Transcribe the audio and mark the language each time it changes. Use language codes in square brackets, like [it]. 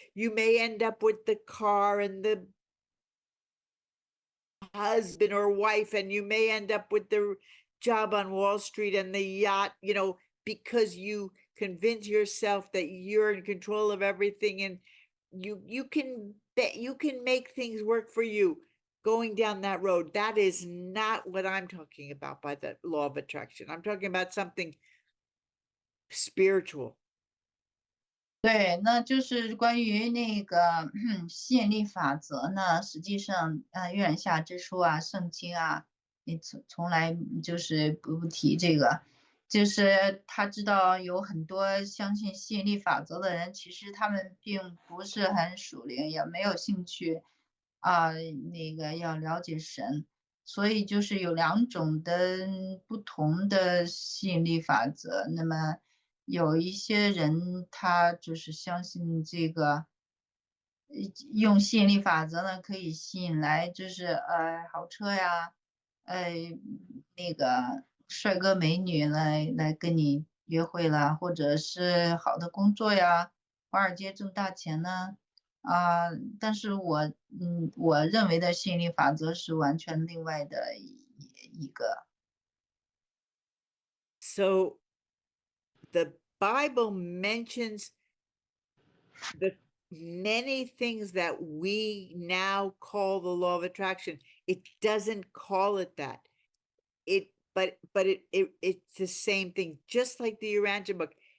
[en] You may end up with the car and the husband or wife, and you may end up with the job on Wall Street and the yacht, because you convince yourself that you're in control of everything, and you can bet you can make things work for you going down that road. That is not what I'm talking about by the law of attraction. I'm talking about something spiritual. [zh] 对，那就是关于那个吸引力法则呢，实际上，月亮下之书啊，圣经啊，你从来就是不提这个，就是他知道有很多相信吸引力法则的人，其实他们并不是很属灵，也没有兴趣啊，那个要了解神，所以就是有两种的不同的吸引力法则，那么。有一些人他就是相信这个，用吸引力法则呢，可以吸引来就是豪车呀，呃那个帅哥美女来跟你约会啦，或者是好的工作呀，华尔街挣大钱呢，但是我认为的吸引力法则是完全另外的一个。 [en] So the Bible mentions the many things that we now call the law of attraction. It doesn't call it that. It's the same thing, just like the Urantia book.